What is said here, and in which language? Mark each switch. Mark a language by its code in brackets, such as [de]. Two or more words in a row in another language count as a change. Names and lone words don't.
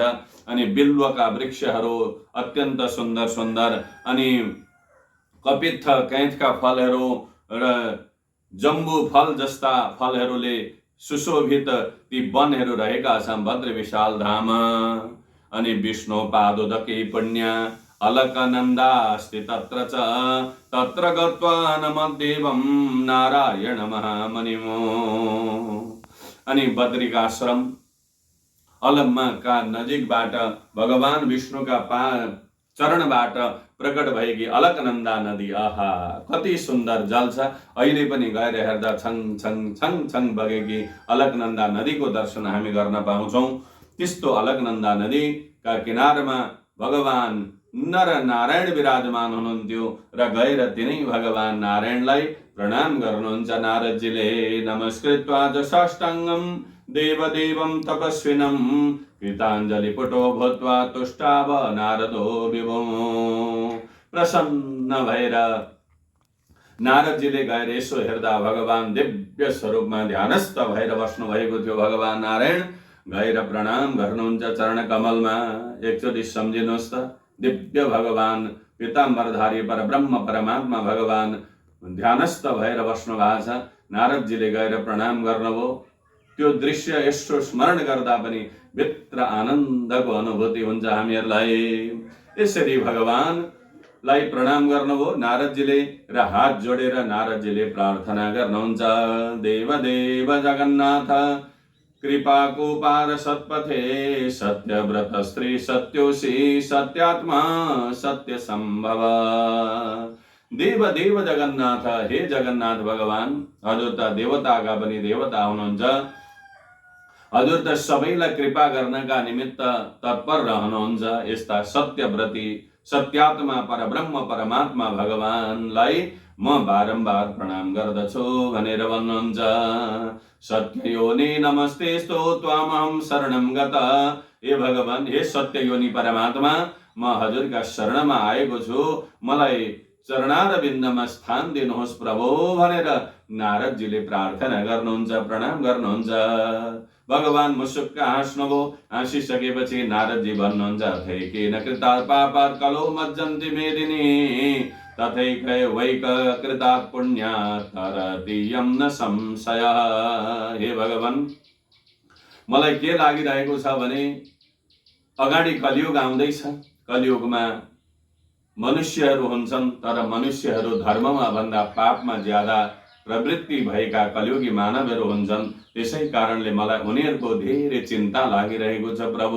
[ne] अनि बिल्वका वृक्षहरू अत्यन्त सुन्दर सुन्दर, अनि कपित्थ कैथका फलहरू र जम्बु फल जस्ता फलहरूले सुशोभित ती वनहरू रहेका छन् बद्री विशाल धाम। [sa] अनि विष्णु पादोदके पुण्य अलकनन्दास्ति तत्र च, तत्र गत्वा नमद्देवं नारायण महामुनिम्। [ne] अनि बद्रिकाश्रम अलमका नजिकबाट भगवान विष्णुका चरणबाट प्रकट भएकी अलकनन्दा नदी, आहा कति सुन्दर जल छ। अहिले पनि गएर हेर्दा छङ छङ छङ छङ बगेकी अलकनन्दा नदीको दर्शन हामी गर्न पाउँछौँ। त्यस्तो अलकनन्दा नदीका किनारमा भगवान नर नारायण विराजमान हुनुहुन्थ्यो र गएर तिनै भगवान नारायणलाई प्रणाम गर्नुहुन्छ नारदजीले। [sa] नमस्कृत्वा च साष्टाङ्गं देवदेवं तपस्विनं कृताञ्जलि पुटो भूत्वा तुष्टाव नारदो विभो। [ne] प्रसन्न भएर नारदजीले गएर यसो हेर्दा भगवान दिव्य स्वरूपमा ध्यानस्थ भएर बस्नु भएको थियो। भगवान नारायण गएर प्रणाम गर्नुहुन्छ चरण कमलमा। एकचोटि सम्झिनुहोस् त, दिव्य भगवान पीताम्बरधारी परब्रह्म परमात्मा भगवान ध्यानस्थ भएर बस्नु भएको छ। नारदजीले गएर प्रणाम गर्नुभयो। त्यो दृश्य यसो स्मरण गर्दा पनि भित्र आनन्दको अनुभूति हुन्छ हामीहरूलाई। यसरी भगवानलाई प्रणाम गर्नुभयो नारदजीले र हात जोडेर नारदजीले प्रार्थना गर्नुहुन्छ, [sa] देव देव जगन्नाथ कृपाकुपार सत्पथे सत्यव्रत स्त्री सत्योषी सत्यात्मा सत्य संभव। देव देव जगन्नाथ, [ne] हे जगन्नाथ भगवान, हजुर त देवताका पनि देवता हुनुहुन्छ। हजुर त सबैलाई कृपा गर्नका निमित्त तत्पर रहनुहुन्छ। यस्ता सत्यव्रती सत्यात्मा परब्रह्म परमात्मा भगवानलाई म बारम्बार प्रणाम गर्दछु भनेर भन्नुहुन्छ। [sa] सत्ययोनि नमस्तेस्तु त्वामहं शरणं गता। [ne] हे भगवान, हे सत्ययोनि परमात्मा, म हजुरका शरणमा आएको छु, मलाई चरणारविन्दमा स्थान दिनुहोस् प्रभु भनेर नारदजीले प्रार्थना गर्नुहुन्छ, प्रणाम गर्नुहुन्छ। भगवान मुसुक्क हाँस्नुभयो। हाँसिसकेपछि नारदजी भन्नुहुन्छ, [sa] थैकेन कृतात् पापात् कलो मज्जन्ति मेदिनी तथैकै वैक कृतात् पुण्यात् तरतीयं न संशय। [ne] हे भगवान, मलाई के लागिरहेको छ भने अगाडि कलियुग आउँदैछ। कलियुगमा मनुष्यहरू हुन्छन्, तर मनुष्यहरू धर्ममा भन्दा पापमा ज्यादा प्रवृत्ति भएका कलियुगी मानवहरू हुन्छन्। त्यसै कारणले मलाई उनीहरूको धेरै चिन्ता लागिरहेको छ प्रभु।